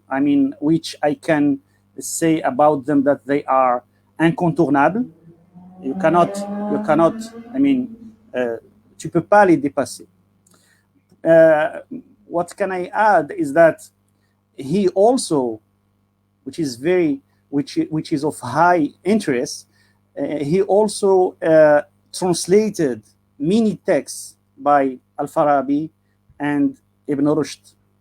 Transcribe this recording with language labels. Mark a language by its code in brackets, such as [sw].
[en] I mean, which I can say about them that they are incontournables. You cannot, I mean, [fr] tu peux pas les dépasser. [en] What can I add is that he also, which is of high interest, he also translated many texts by Al-Fârâbî and Ibn Rushd.